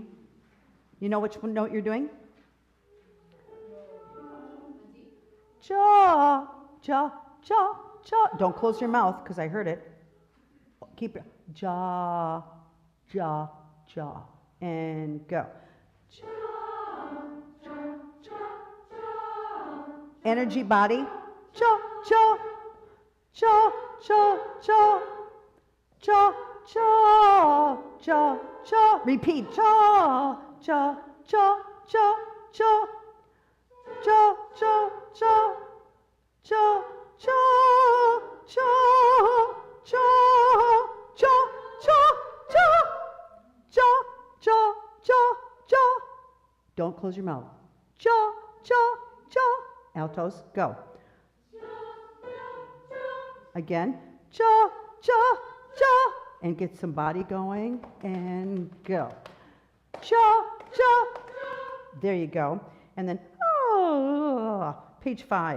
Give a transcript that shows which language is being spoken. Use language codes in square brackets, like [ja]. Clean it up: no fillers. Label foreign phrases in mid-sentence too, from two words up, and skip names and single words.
[en] You know which note you're doing? Ja, ja, ja, ja. Don't close your mouth because I heard it. Keep it. Ja, ja, ja. And go. Ja, ja, ja, ja. Energy body. Ja, ja, ja, ja, ja. Ja, ja, ja, ja. Repeat. Ja, ja, ja, ja, ja. Ja, ja, ja, ja, ja, ja, ja, ja, ja, ja, ja, ja, ja. Don't close your mouth. Ja, ja, ja. Altos, go. Again. Ja, ja, ja. And get some body going and go. Ja, ja. There you go. And then page 5.